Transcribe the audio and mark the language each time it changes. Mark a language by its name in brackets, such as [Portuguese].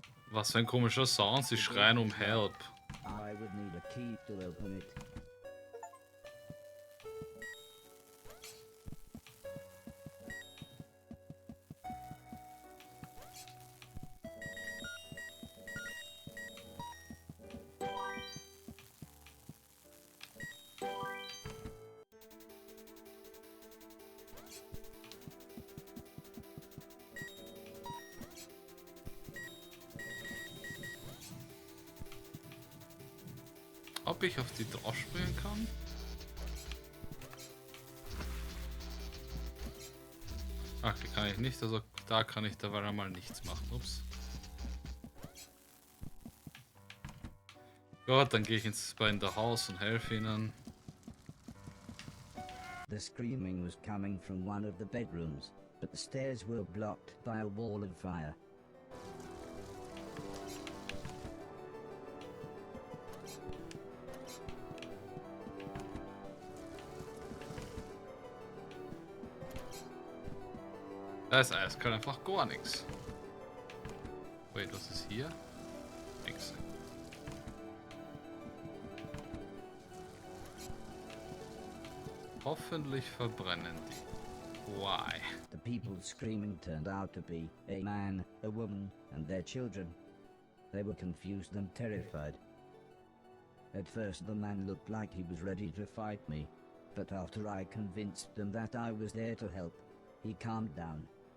[German] Was für ein komischer Sound, sie schreien um Help. [English] I would need a key to open it. [German] ich auf die drauf springen kann? Okay, kann ich nicht, also da kann ich dabei mal nichts machen. Ups. Gut, dann gehe ich ins Haus und helfe ihnen. [English] The screaming was coming from one of the bedrooms, but the stairs were blocked by a wall of fire. [German] Das ist eiskalt einfach gar nichts. [English] Wait, [German] was ist hier? Nix. Hoffentlich verbrennen die. [English] Why? The people screaming turned out to be a man, a woman, and their children. They were confused and terrified. At first the man looked like he was ready to fight me, but after I convinced them that I was there to help, he calmed down.